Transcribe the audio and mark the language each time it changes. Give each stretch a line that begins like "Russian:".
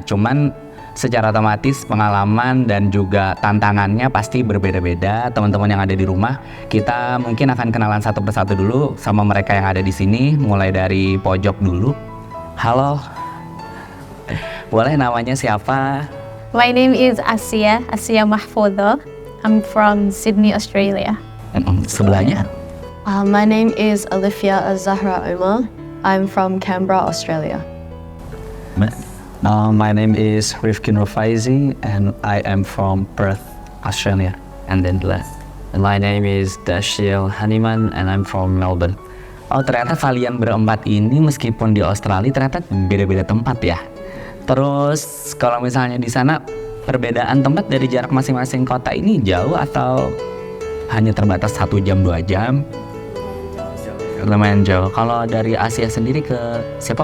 Indonesian: Cuman secara otomatis pengalaman dan juga tantangannya pasti berbeda-beda. Teman-teman yang ada di rumah, kita mungkin akan kenalan satu persatu dulu sama mereka yang ada di sini, mulai dari pojok dulu. Halo, boleh namanya siapa?
English: My name is Asia Mahfudha. I'm from Sydney, Australia.
Indonesian: Sebelahnya?
English: my name is Alifia Azahra Umar. I'm from Canberra, Australia. My name is Rifkin Rufaizi and I am from Perth, Australia. And then the last. My name is Dashiel Haniman and I'm from Melbourne.
Indonesian: Oh, ternyata kalian berempat ini meskipun di Australia ternyata beda-beda tempat ya. Terus kalau misalnya di sana perbedaan tempat dari jarak masing-masing kota ini jauh atau hanya terbatas 1 jam 2 jam? Lumayan jauh. Kalau dari Asia sendiri ke siapa?